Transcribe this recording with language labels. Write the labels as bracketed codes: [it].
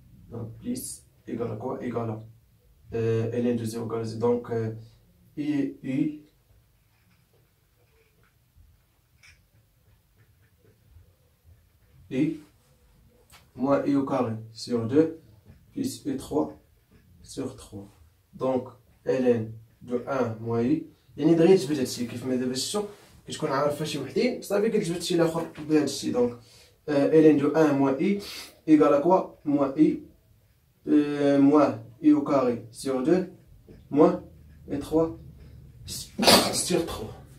[fr] Donc plus égale à quoi? Égale à ln de 0 égale à 0. Donc i moins i au carré sur 2 plus i3 sur 3. Donc ln de 1 moins i، [ar] يعني دغيا تجبد هادشي كيف ما دابا شفتو كتكون عارفه شي وحدين صافي كتجبد شي لاخر بهذا الشيء. [fr] دونك ln de 1 moins i égale à quoi? Moins i moins i au carré sur 2 moins i3 sur 3.